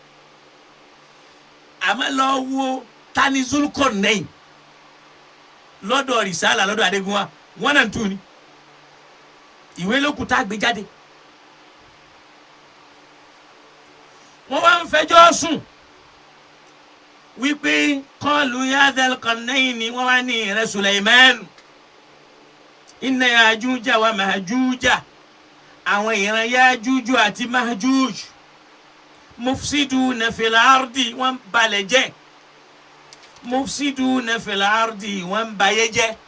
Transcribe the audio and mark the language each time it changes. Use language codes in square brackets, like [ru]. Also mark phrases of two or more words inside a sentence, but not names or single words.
[yo] àmọ́ lọ wo tani Zulqarnain lọ́dọ̀ Risala lọ́dọ̀ Adégúnwà 1 and 2 ni ìwé lókùn tá a gbé jáde wọ́n wá ń fẹjọ́ sùn wípé [ar] قالوا يا ذا القرنين [yo] ni wọ́n wá ní ìrẹ́ Sulaimanu [ar] إن يأجوج ومأجوج [yo] àwọn ìran Yajuju àti Majuj [ar] مفسدون في الأرض [yo] wọ́n balẹ̀ jẹ́ [ar] مفسدون في الأرض [yo] wọ́n bayé jẹ́